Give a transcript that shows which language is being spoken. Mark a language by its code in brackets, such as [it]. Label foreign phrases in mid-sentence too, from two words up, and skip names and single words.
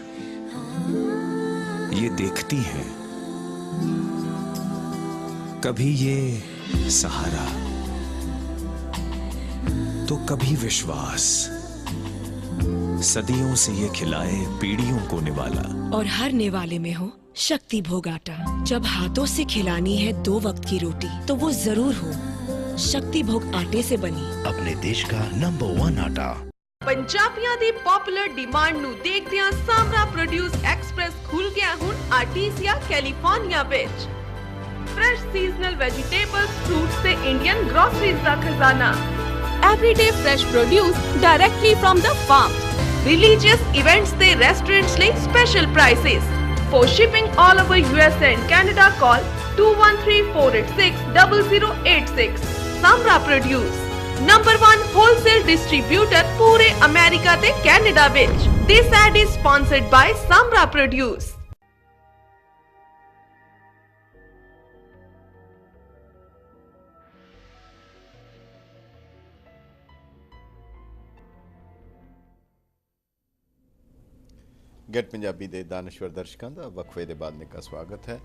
[hi] ये देखती है, कभी ये सहारा तो कभी विश्वास। सदियों से ये खिलाए पीढ़ियों को निवाला। और हर निवाले में हो शक्ति भोग आटा। जब हाथों से खिलानी है 2 वक्त की रोटी तो वो जरूर हो शक्ति भोग आटे से बनी। अपने देश का नंबर 1 आटा। [pa] ਪੰਜਾਬੀਆਂ ਦੀ [en] popular demand [pa] ਨੂੰ ਦੇਖਦਿਆਂ ਸਾਮਰਾ ਪ੍ਰੋਡਿਊਸ ਐਕਸਪ੍ਰੈਸ ਖੁੱਲ ਗਿਆ ਹੁਣ ਆਰਟੀਸੀਆ ਕੈਲੀਫੋਰਨੀਆ ਵਿੱਚ। [en] Fresh seasonal vegetables, fruits and Indian groceries [pa] ਦਾ ਖਜ਼ਾਨਾ। [en] Everyday fresh produce directly from the farm. Religious events ਤੇ restaurants ਲਈ special prices. For shipping all over USA and Canada, call 213-486-0086. Samra Produce, number 1 wholesale distributor [pa] ਪੂਰੇ ਅਮਰੀਕਾ ਤੇ ਕੈਨੇਡਾ ਵਿੱਚ। [en] This ad is sponsored by Samra Produce. [pa] ਗੈਟ ਪੰਜਾਬੀ ਦੇ ਦਾਨਸ਼ਵਰ ਦਰਸ਼ਕਾਂ ਦਾ ਵਕਫੇ ਦੇ ਬਾਅਦ ਨਿੱਘਾ ਸਵਾਗਤ ਹੈ।